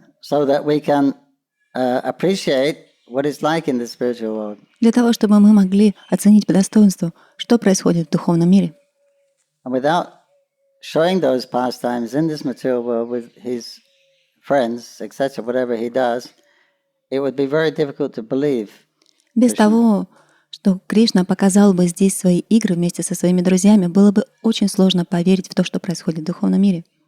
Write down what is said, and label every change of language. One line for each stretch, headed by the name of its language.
English: So that we can appreciate what it's like in the spiritual world.
Russian: Для того, чтобы мы могли оценить по достоинству, что происходит в духовном мире.
English: And without showing those pastimes in this material world with his friends, etc., whatever he does, it would be very difficult to believe.
Russian: Без того, что Кришна показал бы здесь свои игры вместе со своими друзьями, было бы очень сложно поверить в то, что происходит в духовном мире.